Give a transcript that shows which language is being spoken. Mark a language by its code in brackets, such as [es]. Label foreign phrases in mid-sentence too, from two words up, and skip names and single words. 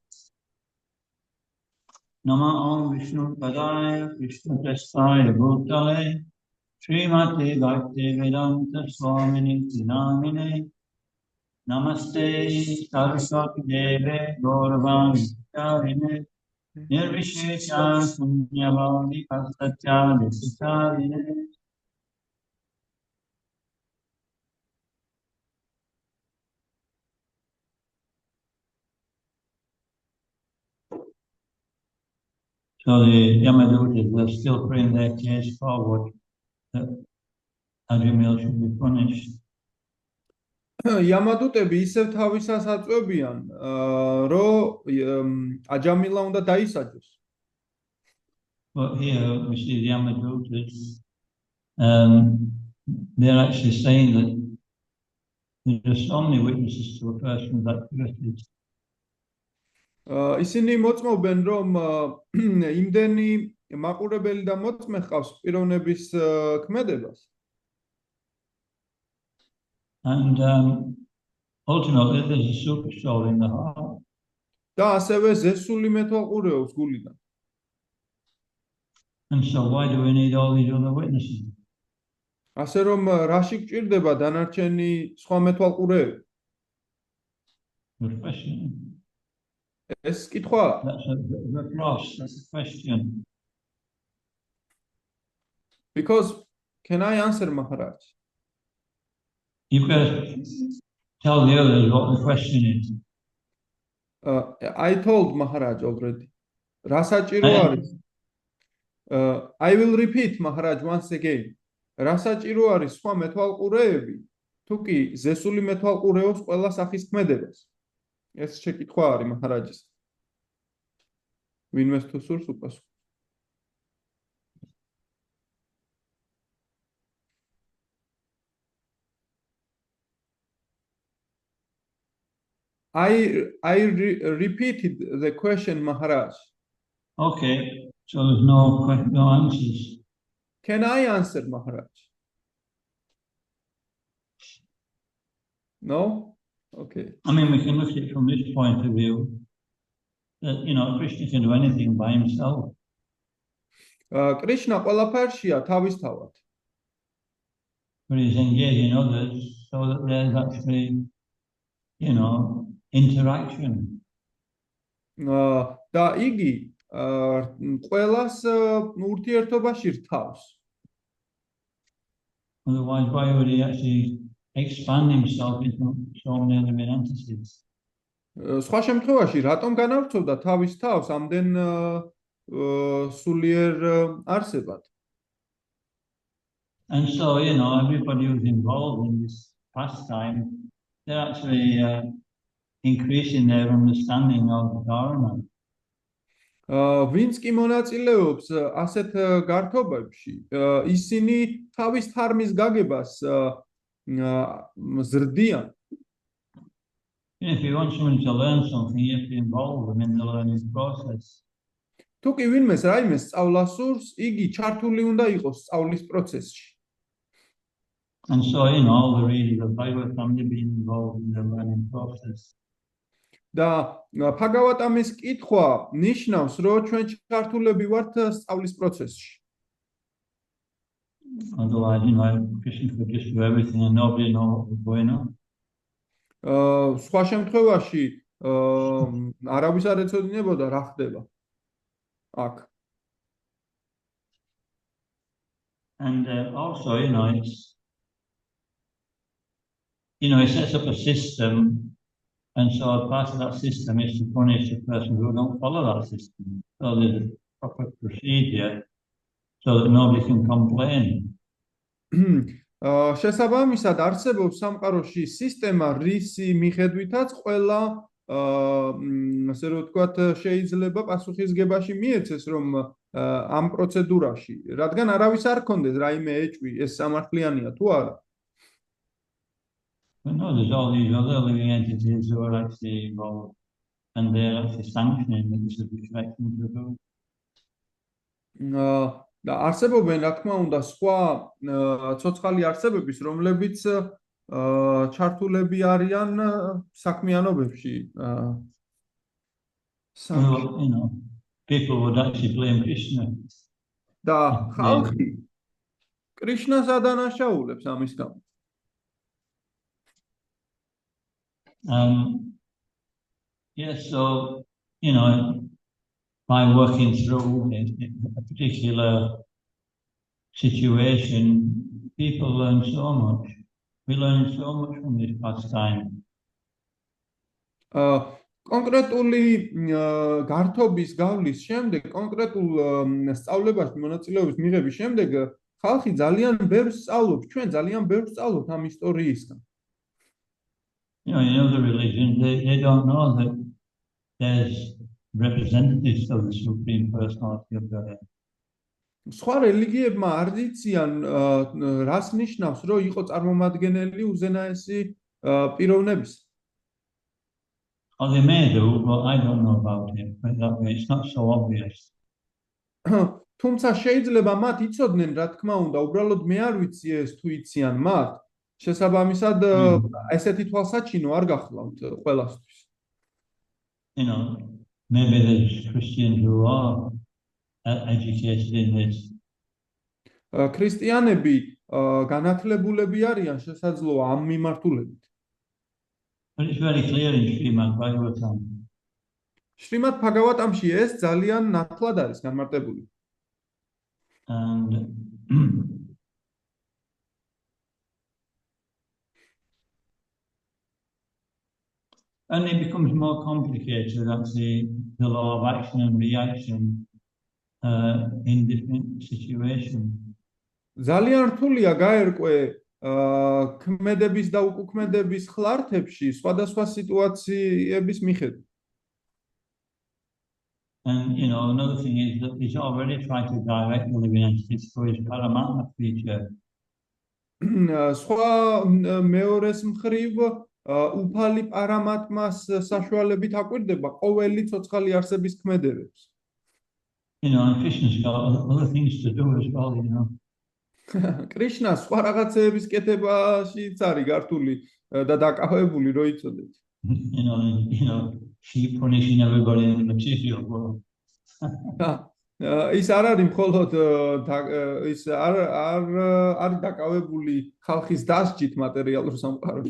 [sa] नम ॐ विष्णु पादाय कृष्ण प्रस्थाय भूतले श्रीमति भक्ति वेदान्त स्वामिनि दिनामिने नमस्ते सरस्वति देवे गौरवाणि करिणे निर्विशेष पुण्यवादि पस्तात्य विसितारिणे. [en] So the Yamadutas are still putting their case forward that Ajamil should be punished. [ka] Yamadutები ისევ თავისას აწვევიან, რომ აჯამილა უნდა დაისაჯოს. [en] But here we see the Yamadutas, they're actually saying that there's so many witnesses to a person's activities. [ka] ისინი მოწმობენ, რომ იმდენი მაყურებელი და მოწმე ჰყავს პიროვნების ქმედებას. [en] And ultimately there's a super soul in the heart. [ka] და ასევე ზესული მეთვალყურეობს გულიდან. [en] And so why do we need all these other witnesses? [ka] ასე რომ რაში გჭირდება დანარჩენი სხვა მეთვალყურეები? [en] Good question. [ka] ეს კითხვა. [en] That's a cross. That's a question. Because can I answer, Maharaj? You've got to tell the others what the question is. I told Maharaj already. [ka] რა საჭირო არის. [en] I will repeat, Maharaj, once again. [ka] რა საჭირო არის სხვა მეთვალყურეები, თუ კი ზესული მეთვალყურეობს ყველა სახის ქმედებას. ეს შეკითხვა არის მაჰარაჯის. ვინმეს თუ სურს უპასუხო. [en] I repeated the question, Maharaj. Okay, so there's no answers. Can I answer, Maharaj? No? Okay. I mean, we can look at it from this point of view, that, Krishna can do anything by himself. [ka] Krishna ყველაფერშია თავისთავად. [en] But he's engaging others so that there's actually, interaction. [ka] და იგი ყველას ურთიერთობაში რთავს. [en] Otherwise, why would he actually expand himself into so many other entities? [ka] სხვა შემთხვევაში რატომ განავრცობდა თავის თავს ამდენ სულიერ არსებად? [en] And so, everybody who's involved in this pastime, they're actually increasing their understanding of the Dharma. [ka] ვინც კი მონაწილეობს ასეთ გართობებში, ისინი თავის თარმის გაგებას ზრდიან. [en] If you want someone to learn something, you have to involve them in the learning process. [ka] თუ კი ვინმეს რაიმე სწავლა სურს, იგი ჩართული უნდა იყოს სწავლის პროცესში. [en] And so, all the readers of Bhagavatam have been involved in the learning process. [ka] და Bhagavatam-ის კითხვა ნიშნავს, რომ ჩვენ ჩართულები ვართ სწავლის პროცესში. [en] Otherwise, Krishna could just do everything and nobody knows what's going on. [ka] სხვა შემთხვევაში არავის არ ეცოდინებოდა რა ხდება აქ. [en] And also, it's he sets up a system, and so part of that system is to punish the person who don't follow that system. So there's a proper procedure so that nobody can complain. [ka] შესაბამისად არსებობს სამყაროში სისტემა, რისი მიხედვითაც ყველა ასე რომ ვთქვათ, შეიძლება პასუხისგებაში მიეცეს, რომ ამ პროცედურაში, რადგან არავის არ ქონდეს რაიმე ეჭვი, ეს სამართლიანია თუ არა. [en] But no, there's all these other living entities who are actually involved, and they're actually sanctioning that this is the correct thing to do. [ka] და არსებობენ, რა თქმა უნდა, სხვა ცოცხალი არსებების, რომლებიც ჩართულები არიან საქმიანობებში. [en] People would actually blame Krishna. [ka] და ხალხი კრიშნას ადანაშაულებს ამის გამო. [en] Yes, so, by working through a particular situation, people learn so much. We learn so much from this pastime. [ka] კონკრეტული გართობის გავლის შემდეგ, კონკრეტულ სწავლებაში მონაწილეობის მიღების შემდეგ, ხალხი ძალიან ბევრს სწავლობს, ჩვენ ძალიან ბევრს სწავლობთ ამ ისტორიისგან. [en] In other religions, they don't know that there's representatives of the Supreme Personality of Godhead. [ka] სხვა რელიგიებმა არ იციან, რას ნიშნავს, რომ იყო წარმომადგენელი უზენაესი პიროვნების. [en] Oh, they may do, but I don't know about it. But that way, it's not so obvious. [ka] თუმცა შეიძლება მათ იცოდნენ, რა თქმა უნდა, უბრალოდ მე არ ვიცი ეს თუ იციან მათ. შესაბამისად, ესეთი თვალსაჩინო არ გახლავთ ყველასთვის. [en] Maybe there's Christians who are educated in this. [ka] ქრისტიანები განათლებულები არიან შესაძლოა ამ მიმართულებით. [en] But it's very clear in Srimad Bhagavatam. [ka] შრიმად ბჰაგავატამში ეს ძალიან ნათლად არის განმარტებული. [en] And and it becomes more complicated, actually, the law of action and reaction in different situations. [ka] ძალიან რთულია გაერკვე ქმედების და უკუქმედების ხლართებში სხვადასხვა სიტუაციების მიხედვით. [en] And another thing is that he's already tried to direct the living entities through his Paramatma feature. [ka] სხვა მეორეს მხრივ უფალი პარამატმას საშუალებით აკვირდება ყოველი ცოცხალი არსების ქმედებებს. [en] And Krishna's got other things to do as well, [ka] კრიშნა სხვა რაღაცეების კეთებაშიც არის გართული და დაკავებული, რო იცოდეთ. [en] She punishing everybody in the material world. [ka] ის არ არის მხოლოდ ის არ დაკავებული ხალხის დასჯით მატერიალურ სამყაროში.